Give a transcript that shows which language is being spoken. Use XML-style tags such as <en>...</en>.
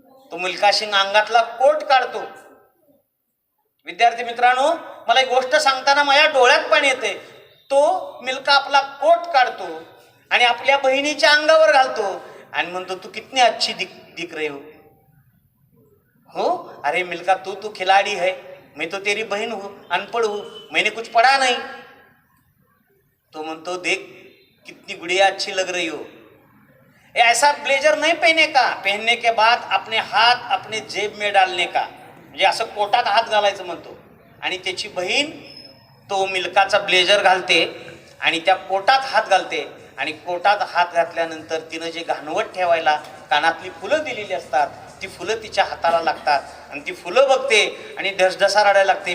<mr>तो मिल्खा सिंग अंगातला कोट काढतो. विद्यार्थी मित्रांनो, मला एक गोष्ट सांगताना माझ्या डोळ्यात पाणी येते. तो मिल्खा आपला कोट काढतो आणि आपल्या बहिणीच्या अंगावर घालतो आणि म्हणतो,</mr> <hi>तू कितनी अच्छी दिख रही हो. अरे मिल्खा, तू खिलाड़ी है, मैं तो तेरी बहन हूँ, अनपढ़ हूँ, मैंने कुछ पढ़ा नहीं.</hi> <mr>तो म्हणतो,</mr> <hi>देख कितनी गुड़िया अच्छी लग रही हो. ऐसा ब्लेजर नहीं पहने का, पहनने के बाद अपने हाथ अपने जेब में डालने का.</hi> <mr>म्हणजे असं कोटात हात घालायचं म्हणतो. आणि त्याची बहीण तो मिल्खाचा ब्लेजर घालते आणि त्या कोटात हात घालते आणि कोटात हात घातल्यानंतर तिनं जे घाणवट ठेवायला कानातली फुलं दिलेली असतात, ती फुलं तिच्या हाताला लागतात आणि ती फुलं बघते आणि ढसढसा रडायला लागते.</mr>